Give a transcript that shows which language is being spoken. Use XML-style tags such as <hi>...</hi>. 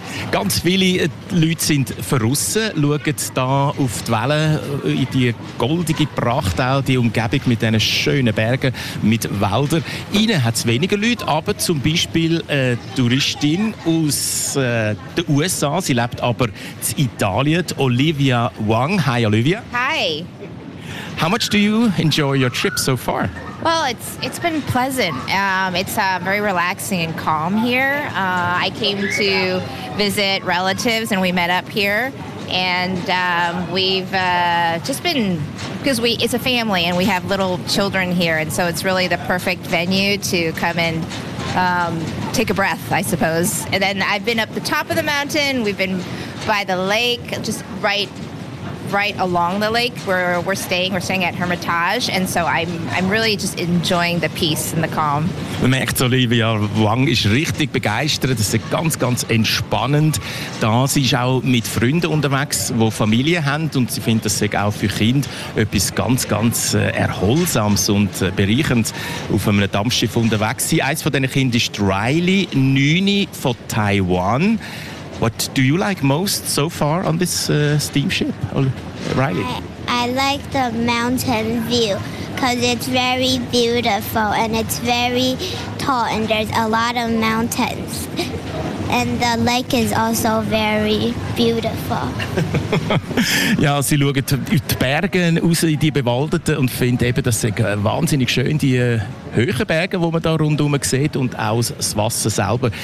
<de>Ganz viele Leute sind verrissen, schauen da auf die Wellen, in die goldige Pracht, auch die Umgebung mit diesen schönen Bergen, mit Wäldern. Ihnen hat es weniger Leute, aber zum Beispiel eine Touristin aus den USA, sie lebt aber in Italien, Olivia Wang.</de> <en>Hi, Olivia. Hi. How much do you enjoy your trip so far? Well, it's been pleasant. It's very relaxing and calm here. I came to visit relatives and we met up here. And we've just been, because it's a family and we have little children here. And so it's really the perfect venue to come and take a breath, I suppose. And then I've been up the top of the mountain. We've been by the lake, just right along the lake where we're staying at Hermitage, and so I'm really just enjoying the peace and the calm.</en> <de>Man merkt, Olivia Wang ist richtig begeistert, es ist ganz, ganz entspannend. Da sie ist auch mit Freunden unterwegs, die Familie haben, und sie findet, das sei auch für Kinder etwas ganz, ganz Erholsames und Bereicherndes, auf einem Dampfschiff unterwegs sein. Eines von diesen Kindern ist Riley, 9 von Taiwan.</de> <en>What do you like most so far on this steamship, Riley? I like the mountain view because it's very beautiful and it's very tall and there's a lot of mountains. And the lake is also very beautiful.</en> <de>Ja, sie schauen in die Berge raus, in die Bewaldeten, und finden eben, das sind wahnsinnig schön, die hohen Berge, die man da rundherum sieht, und auch das Wasser selber.</de>